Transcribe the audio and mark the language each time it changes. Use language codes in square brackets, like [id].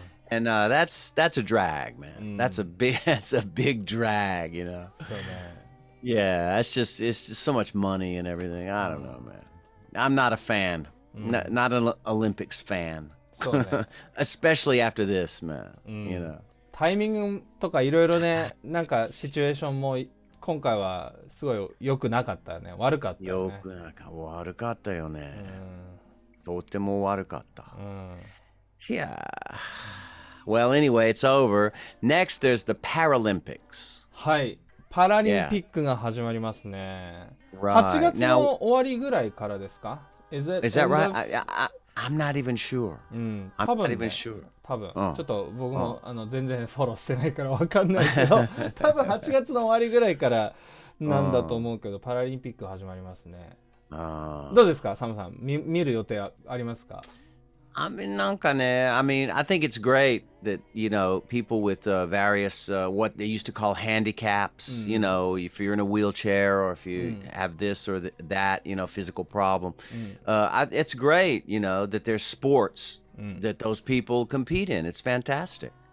[en] And that's a drag, man. That's a big drag, So, man. Yeah, it's just so much money and everything. I don't know, man. I'm not a fan. Not an Olympics fan. [ja] そうね。 [en] Especially after this, man. [ja] タイミングとかいろいろね、なんかシチュエーションも今回はすごい良くなかったよね。悪かったよね。悪かったよね。とっても悪かった。Yeah. [en] Well, anyway, it's over. Next, there's the Paralympics. [ja] はい。パラリンピックが始まりますね。 [en] Right. [ja] 8月の終わりぐらいからですか？ [en] Is that right? I'm not even sure. [ja] 多分、ね、 [en] I'm not even sure. [ja] 多分、ちょっと僕も全然フォローしてないから分かんないけど、多分8月の終わりぐらいからなんだと思うけど、パラリンピック始まりますね。どうですか、サムさん、見る予定ありますか [en] ？I mean, I think it's great that, people with various, what they used to call handicaps, if you're in a wheelchair or if you have this or that, physical problem. It's great, that there's sports that those people compete in. It's fantastic.